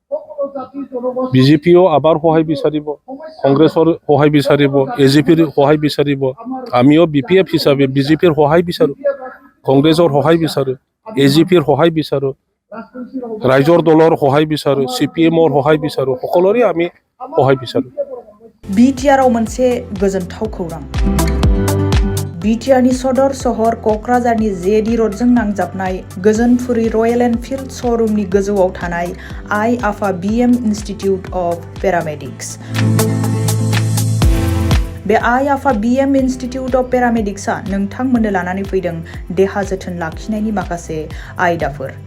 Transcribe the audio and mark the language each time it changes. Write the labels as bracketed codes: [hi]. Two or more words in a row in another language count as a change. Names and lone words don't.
[as] BJPও আবাৰ সহায় বিচাৰিব, কংগ্ৰেছৰ সহায় বিচাৰিব, AJPৰ সহায় বিচাৰিব। আমিও BPF হিচাপে BJPৰ সহায় বিচাৰোঁ, কংগ্ৰেছৰ সহায় বিচাৰোঁ, AJPৰ সহায় বিচাৰোঁ, ৰাইজৰ দলৰ সহায় বিচাৰোঁ, CPMৰ সহায় বিচাৰোঁ, সকলোৰে আমি সহায় বিচাৰোঁ। [brx] BTRआव मोनसे गोजोनथाव खौरां। BTRनि सदर सहर क'क्राझारनि जेडी र'डजों नांजाबनाय गोजोनपुरी रयेल एनफिल्ड श'रुमनि गोजौआव थानाय आइ आफा BM इन्स्टिटिउट अफ पेरामेडिक्स। बे आइ आफा BM इन्स्टिटिउट अफ पेरामेडिक्सआ नोंथांमोननो लानानै फैदों देहा जोथोन लाखिनायनि माखासे आयदाफोर।